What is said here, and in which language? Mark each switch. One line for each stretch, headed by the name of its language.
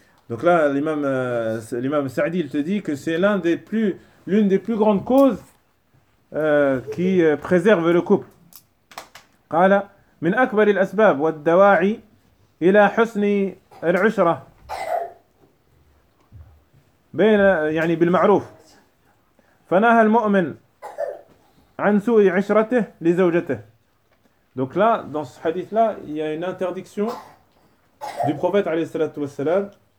French: Donc là, l'imam Saadi, il te dit que c'est l'une des plus grandes causes qui préserve le couple.
Arabic: قال من أكبر الأسباب والدواعي إلى حسن العشرة بين يعني بالمعروف. فنهى المؤمن عن سوء عشرته لزوجته.
French: Donc là, dans ce hadith là, il y a une interdiction du prophète عليه الصلاة والسلام.